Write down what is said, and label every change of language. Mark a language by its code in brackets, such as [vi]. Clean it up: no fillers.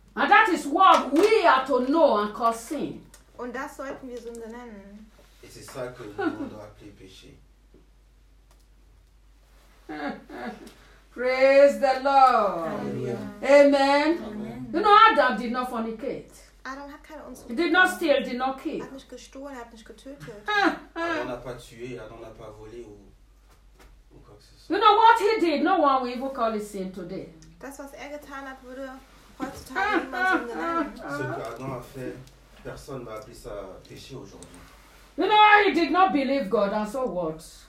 [en] And that is what we are to know and call sin. [de] Und das sollten wir Sünde nennen. [fr] Et c'est ça que nous devons appeler péché. [en] Praise the Lord. Hallelujah. Amen. Amen. You know, Adam did not fornicate. [de] Adam hat keine Unzucht. [en] He did not steal, did not kill. [de] Er hat nicht gestohlen, er hat nicht getötet. [fr] Adam n'a pas tué, Adam n'a pas volé ou quoi que ce soit. [en] You know what he did? No one will even call it sin today. [de] Das, was er getan hat, würde heutzutage niemand so genannt. [fr] Ce que Adam a fait, personne va appeler ça péché aujourd'hui. [en] You know, he did not believe God, and so what?